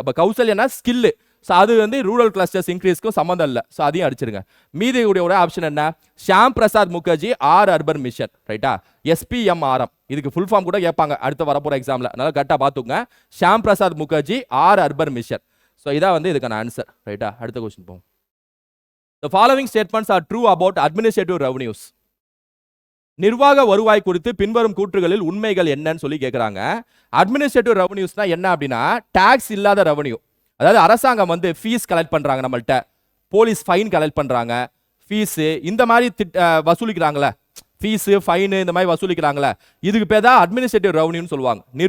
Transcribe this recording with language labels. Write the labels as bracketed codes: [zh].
[ta] அப்போ கௌசல்யனா skill. So அது வந்து ரூரல் கிளஸ்டர்ஸ் இன்க்ரீஸ்க்கும் சம்மந்தம் இல்லை. ஸோ அதையும் அடிச்சிருங்க. மீதி ஒரு ஆப்ஷன் என்ன, Shyam Prasad Mukherjee R urban mission. ரைட்டா? SPMRM. இதுக்கு ஃபுல் ஃபார்ம் கூட கேட்பாங்க அடுத்த வரப்போற எக்ஸாம்ல. அதனால கரெக்டாக பார்த்துங்க. Shyam Prasad Mukherjee R urban mission. So இதான் வந்து இதுக்கான ஆன்சர். ரைட்டா? அடுத்த கொஸ்டின் போவோம். [en] The following statements are true about administrative revenues. [ta] நிர்வாக வருவாய் குறித்து பின்வரும் கூற்றுகளில் உண்மைகள் என்னன்னு சொல்லி கேட்குறாங்க. அட்மினிஸ்ட்ரேட்டிவ் ரெவன்யூஸ்னா என்ன அப்படின்னா டாக்ஸ் இல்லாத ரெவன்யூ. அதாவது அரசாங்கம் வந்து ஃபீஸ் கலெக்ட் பண்ணுறாங்க, நம்மள்கிட்ட போலீஸ் ஃபைன் கலெக்ட் பண்ணுறாங்க, ஃபீஸு இந்த மாதிரி வசூலிக்கிறாங்களே, ஃபீஸு ஃபைனு இந்த மாதிரி வசூலிக்கிறாங்களே, இதுக்கு பேர் தான் அட்மினிஸ்ட்ரேட்டிவ் ரெவன்யூன்னு சொல்லுவாங்க.